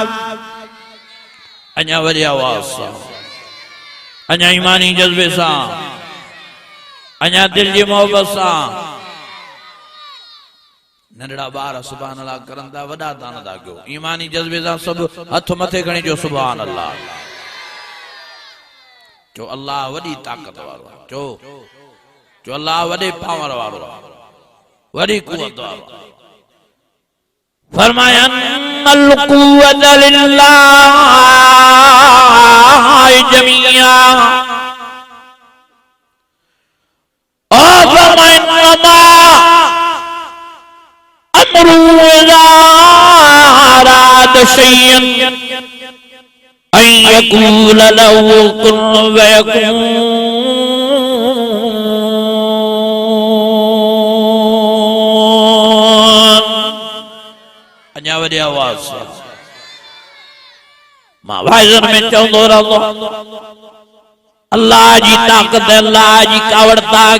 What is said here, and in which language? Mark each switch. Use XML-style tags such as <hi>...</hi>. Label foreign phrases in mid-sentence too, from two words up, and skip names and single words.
<sd>अञा वॾी आवाज़ सां अञा ईमानी जज़्बे सां अञा दिल जी मोहब्बत सां नंढड़ा ॿार</sd> <ar>سبحان الله</ar> <sd>करनि था वॾा था नथा कयो ईमानी जज़्बे सां सभु हथ मथे खणी जो</sd> <ar>سبحان الله</ar> <sd>चो अल्लाह वॾी ताक़त वारो चो अल्लाह वॾे पावर वारो वॾी कुवत वारो</sd> <ar>फरमाया القوة لله جميعا</ar> <sd>ओ फरमाया</sd> <ar>أمره إذا أراد شيئا أن يقول له كن فيكون.</ar> <sd>अञा वॾी आवाज़ सां मां वाइज़न में चवंदो रहंदो अल्लाह जी ताक़त अल्लाह जी कावड़ता खे</sd>